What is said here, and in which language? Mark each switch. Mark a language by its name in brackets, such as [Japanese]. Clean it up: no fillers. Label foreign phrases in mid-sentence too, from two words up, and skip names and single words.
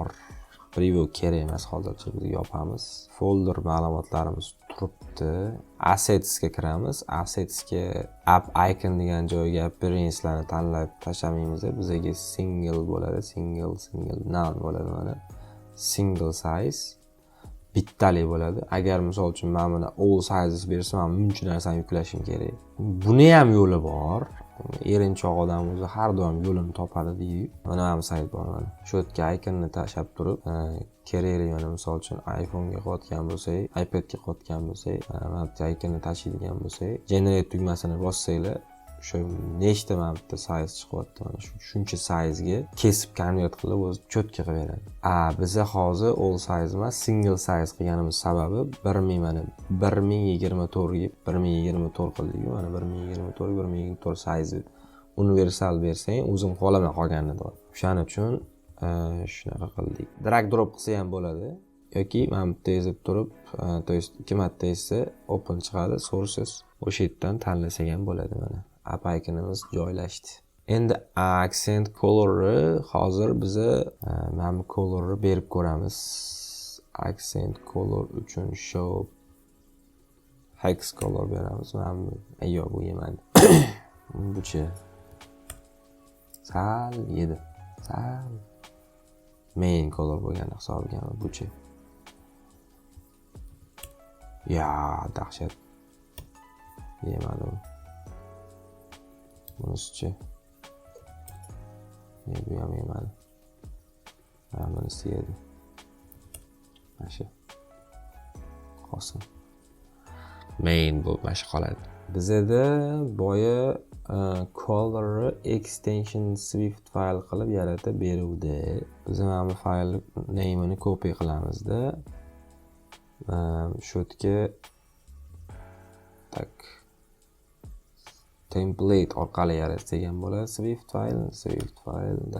[Uzbek] Preview kerak emas, hozircha biz yopamiz. Folder ma'lumotlarimiz turibdi. Assets ga kiramiz. Assets ga [English] app icon [Uzbek] degan joyga appearance'larni tanlab tashlamaymiz. Bizga single bo'ladi, [English] single none [Uzbek] bo'ladi mana. [English] Single size [Uzbek] bittali bo'ladi. Agar misol uchun men buni [English] all sizes [Uzbek] bersam, men buncha narsani yuklashim kerak. Buni ham yo'li bor. Erinchoq odam o'zi har doim yo'lini topadi deydi. Mana ham sayt bor mana. Shu yerga iconni tashlab turib, kerakli mana misol uchun iPhone ga qotgan bo'lsak, iPad ga qotgan bo'lsak, mana bu iconni tashlaydigan bo'lsak, generate tugmasini bossanglar, shu nechta mana bitta size chiqyapti mana shuncha size ga kesib convert qilib o'zi cho'tka qilib beradi. Biza hozir [English] all size [Uzbek] emas, [English] single size [Uzbek] qilganimiz sababi 1024 ga 1024 qildik. Mana 1024 size universal bersang, o'zim qolaman qolganini. O'shaning uchun shunaqa qildik. [English] Drag drop [Uzbek] qilsa ham bo'ladi yoki mana bitta yozib turib, [Russian] to есть [Uzbek] 2 marta esa open chiqadi, sources. O'sha yerdan tanlasak ham bo'ladi mana. App iconimiz joylashdi. Endi [English] accent color'ni [Uzbek] hozir biza mana bu color'ni berib ko'ramiz. [English] Accent color [Uzbek] uchun [English] show hex color [Uzbek] beramiz. Mana ayyo bu yemadi. Buchi sal yedi. Sal [English] main color [Uzbek] bo'lgan hisobga buchi. Ya, dahshat. Yemadi. Bunisi bu ham yemadi. Bunisi yedi. Mana qolsin. Main bu mana qoladi. Bizda boya [English] color extension Swift file [Uzbek] qilib yaratib beruvdi. Biz mana bu fayl name'ini copy qilamizda. Shu yerga tak template orqali yaratsak ham bo'ladi. [English] Swift file.